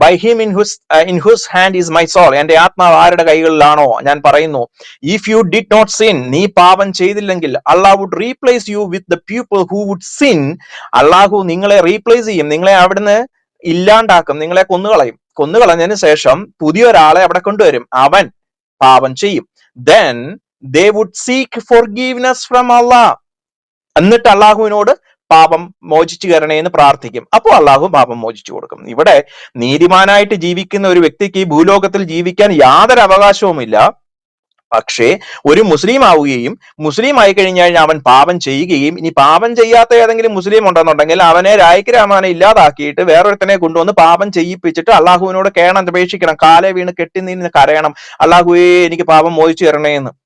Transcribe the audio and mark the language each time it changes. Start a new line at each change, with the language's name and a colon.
English: By him in whose hand is my soul.
Malayalam: എന്റെ ആത്മാവ് ആരുടെ കൈകളിലാണോ ഞാൻ പറയുന്നു.
English: if you did not sin,
Malayalam: നീ പാപം ചെയ്തില്ലെങ്കിൽ,
English: Allah would replace you with the people who would sin.
Malayalam: അള്ളാഹു നിങ്ങളെ റീപ്ലേസ് ചെയ്യും, നിങ്ങളെ അവിടുന്ന് ഇല്ലാണ്ടാക്കും, നിങ്ങളെ കൊന്നുകളഞ്ഞതിന് ശേഷം പുതിയൊരാളെ അവിടെ കൊണ്ടുവരും, അവൻ പാപം ചെയ്യും.
English: then they would seek forgiveness from Allah.
Malayalam: എന്നിട്ട് അള്ളാഹുവിനോട് പാപം മോചിച്ചു തരണേന്ന് പ്രാർത്ഥിക്കും. അപ്പോൾ അള്ളാഹു പാപം മോചിച്ചു കൊടുക്കും. ഇവിടെ നീതിമാനായിട്ട് ജീവിക്കുന്ന ഒരു വ്യക്തിക്ക് ഈ ഭൂലോകത്തിൽ ജീവിക്കാൻ യാതൊരു അവകാശവുമില്ല. പക്ഷേ ഒരു മുസ്ലിം ആവുകയും, മുസ്ലിം ആയി കഴിഞ്ഞാൽ അവൻ പാപം ചെയ്യുകയും, ഇനി പാപം ചെയ്യാത്ത ഏതെങ്കിലും മുസ്ലിം ഉണ്ടെന്നുണ്ടെങ്കിൽ അവനെ രായ്ക്കരാമാനെ ഇല്ലാതാക്കിയിട്ട് വേറൊരുത്തനെ കൊണ്ടുവന്ന് പാപം ചെയ്യിപ്പിച്ചിട്ട് അള്ളാഹുവിനോട് അപേക്ഷിക്കണം, കാലെ വീണ് കെട്ടി നിന്ന് കരയണം, അള്ളാഹുവേ എനിക്ക് പാപം മോചിച്ചു തരണേന്ന്.